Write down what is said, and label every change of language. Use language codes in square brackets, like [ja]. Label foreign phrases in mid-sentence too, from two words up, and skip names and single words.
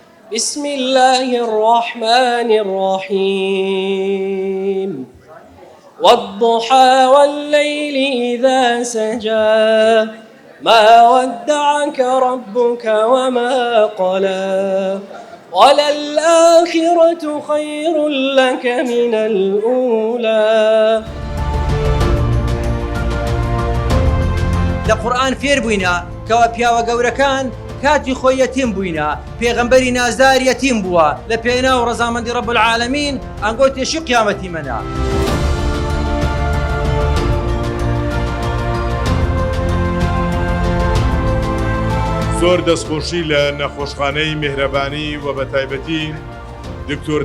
[ar] بسم الله الرحمن الرحيم والضحى والليل إذا سجى ما ودعك ربك وما قلى وللآخرة خير لك من الأولى. [ckb] لقرآن فێر بووینە کەوا پیاوە گەورەکان کاتی خۆی یەتیم بووینە، پێغەمبەری نازدار یەتیم بووە لە پێنا و ڕەزامەندی [ar] ڕەب العالەمین [ckb] ئەنگۆ تێشی قیامەتی منە. زۆر دەستخۆشی لە نەخۆشخانەی میهرەبانی و بە تایبەتی دکتۆر